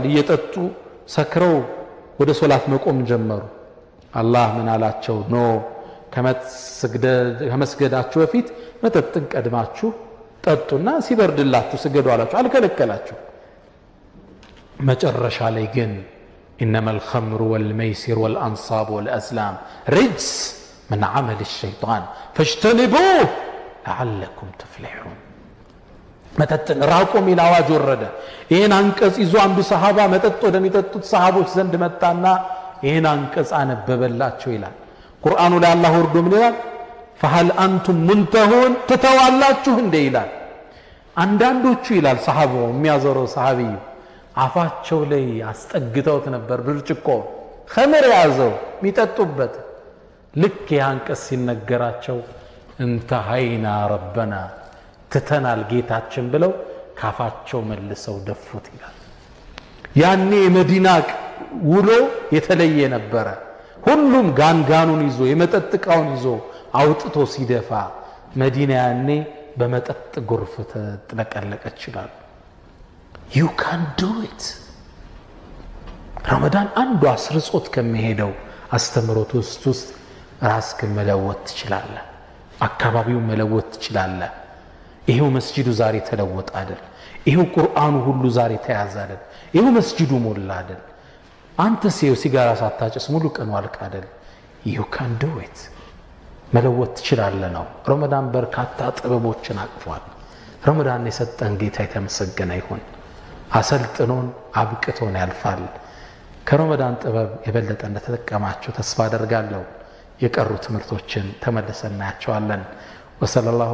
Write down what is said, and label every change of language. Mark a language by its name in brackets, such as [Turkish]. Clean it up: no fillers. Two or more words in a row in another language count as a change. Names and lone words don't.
[Amharic] እየጠጡ ሰክረው ወደ ሶላት መቆም ጀመሩ። አላህ ምን አላቸው? ኖ ከመስገዳችሁ በፊት መጠጥን ቀድማችሁ ጠጡና ሲበርድላችሁ ስገዱ አላቸው። አልከለከላችሁ። መጨረሻ ላይ ግን [Arabic] إنما الخمر والميسر والأنصاب والأزلام رجس من عمل الشيطان فاجتنبوه لعلكم تفلحون [Amharic] መጠጥን ራቁ ሚል አዋጅ ወረደ። ይሄን አንቀጽ ይዞ አንዱ ሰሃባ መጠጥ ወደሚጠጡት ሰሃቦች ዘንድ መጣና ይሄን አንቀጽ አነበበላቸው ይላል። ቁርአኑ ላይ አላህ ወርዶ ምን ይላል? [Arabic] فهل أنتم منتهون [Amharic] ተተዋላችሁ እንደ ይላል። አንዳንዶቹ ይላል ሰሃባው የሚያዘረው ሰሃቢዩ አፋቸው ላይ አስጠግተውት ነበር ብርጭቆ ኸምር ያዘው የሚጠጡበት። ልክ ያንቀስ ሲነገራቸው [Arabic] انتهينا ربنا [Amharic] ትተናል ጌታችን ብለው ካፋቸው መልሰው ደፉት ይላል። ያኔ መዲና ውሎ የተለየ ነበረ። ሁሉም ጋንጋኑን ይዞ የመጠጥ ዕቃውን ይዞ አውጥቶ ሲደፋ መዲና ያኔ በመጠጥ ጎርፍ ተጥለቀለቀች ይላል። [English] you can do it። [Amharic] ረመዳን አንዱ አስርጾት ከመሄደው አስተምሮት ውስጥ ራስክን መለወጥ ትችላለህ፣ አካባቢውን መለወጥ ትችላለህ። ይሄው መስጂዱ ዛሬ ተለወጠ አይደል? ይሄው ቁርአኑ ሁሉ ዛሬ ተያዘ አይደል? ይሄው መስጂዱ ሞላ አይደል? አንተ ሲጋራ ሳታጨስ ሙሉ ቀን ዋልክ አይደል? [English] you can do it። [Amharic] መለወጥ ትችላለህ ነው። ረመዳን በርካታ ጥበቦችን አቅፏል። ረመዳን የሰጠን ጌታ የተመሰገነ ይሁን። አሰልጥኖን አብቅቶን ያልፋል። ከረመዳን ጥበብ የበለጠ እንደተጠቀማችሁ ተስፋ አደርጋለሁ። የቀሩ ትምህርቶችን ተመልሰን እናያቸዋለን። ወሰለላሁ